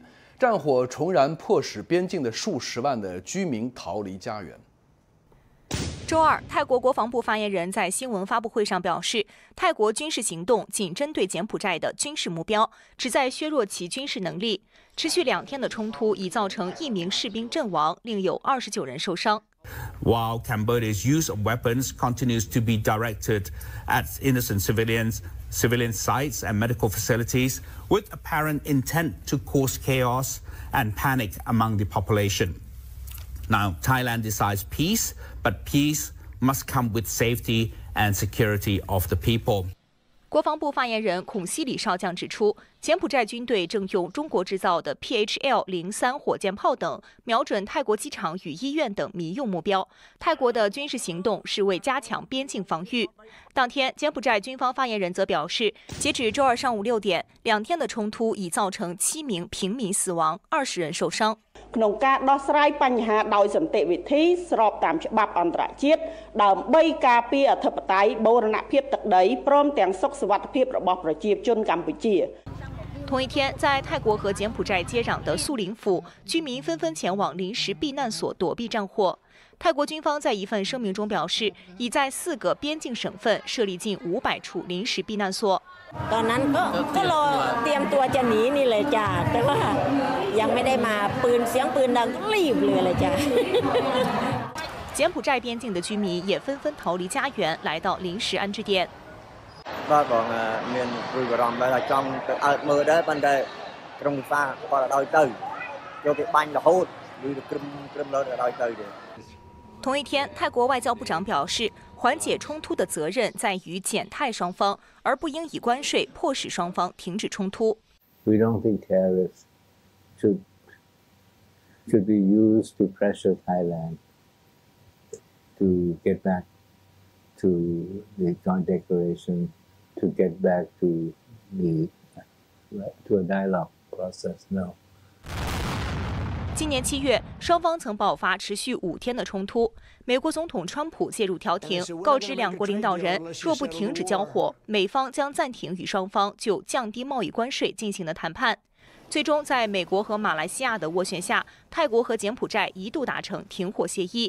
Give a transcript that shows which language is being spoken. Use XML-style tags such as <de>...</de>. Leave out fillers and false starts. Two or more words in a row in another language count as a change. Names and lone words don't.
<zh>战火重燃，迫使边境的数十万的居民逃离家园。周二，泰国国防部发言人在新闻发布会上表示，泰国军事行动仅针对柬埔寨的军事目标，旨在削弱其军事能力。持续2天的冲突已造成1名士兵阵亡，另有29人受伤。</zh> <en>While Cambodia's use of weapons continues to be directed at innocent civilian sites and medical facilities, with apparent intent to cause chaos and panic among the population. Now, Thailand desires peace, but peace must come with safety and security of the people.</en> <zh>国防部发言人孔希里少将指出，柬埔寨军队正用中国制造的 PHL-03 火箭炮等瞄准泰国机场与医院等民用目标。泰国的军事行动是为加强边境防御。当天，柬埔寨军方发言人则表示，截止周二上午6点，2天的冲突已造成7名平民死亡，20人受伤。</zh> <km>ក្នុងការដោះស្រាយបញ្ហាដោយសន្តិវិធីស្របតាមច្បាប់អន្តរជាតិដើម្បីការពារអធិបតេយ្យបូរណភាពទឹកដីព្រមទាំងសុខសុវត្ថិភាពរបស់ប្រជាជនកម្ពុជា。</km> <zh>同一天，在泰国和柬埔寨接壤的素林府，居民纷纷前往临时避难所躲避战火。泰国军方在一份声明中表示，已在4个边境省份设立近500处临时避难所。</zh> <th>ตอนนั้นก็รอเตรียมตัวจะหนีนี่เลยจ้าแต่ว่ายังไม่ได้มาปืนเสียงปืนดังก็รีบเลยจ้า。</th> <zh>柬埔寨边境的居民也纷纷逃离家园，来到临时安置点。</zh> <km>បាទបងមានព្រួយបារម្ភដែរថាចង់ទៅអើតមើលដែរប៉ុន្តែក្រុមវិសាគាត់ឲ្យទៅយកគេបាញ់រហូតឬទៅក្រឹមលើឲ្យទៅទេ</km> <zh>同一天，泰国外交部长表示，缓解冲突的责任在于柬泰双方，而不应以关税迫使双方停止冲突。</zh> <en>We don't think tariffs should be used to pressure Thailand to get back to the joint declaration, to get back to a dialogue process. No.</en> <zh>今年7月，双方曾爆发持续5天的冲突。美国总统川普介入调停，告知两国领导人，若不停止交火，美方将暂停与双方就降低贸易关税进行的谈判。最终，在美国和马来西亚的斡旋下，泰国和柬埔寨一度达成停火协议。</zh>